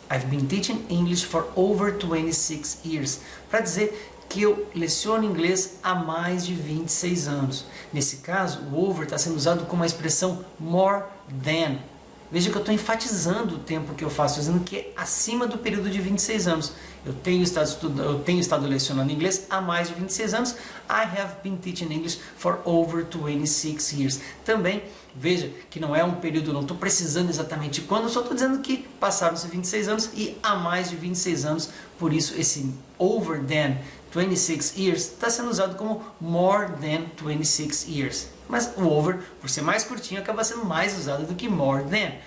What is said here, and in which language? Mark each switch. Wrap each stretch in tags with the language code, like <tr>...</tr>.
<en>I've been teaching English for over 26 years.</en> <pt>Para dizer que eu leciono inglês há mais de 26 anos. Nesse caso, o over está sendo usado como a expressão</pt> <en>more than.</en> <pt>Veja que eu estou enfatizando o tempo que eu faço, dizendo que é acima do período de 26 anos. Eu tenho estado lecionando inglês há mais de 26 anos.</pt> <en>I have been teaching English for over 26 years.</en> <pt>Também, veja que não é um período, não estou precisando exatamente quando, só estou dizendo que passaram-se 26 anos e há mais de 26 anos. Por isso, esse</pt> <en>over than 26 years</en> <pt>está sendo usado como</pt> <en>more than 26 years.</en> <pt>Mas o over, por ser mais curtinho, acaba sendo mais usado do que</pt> <en>more than.</en>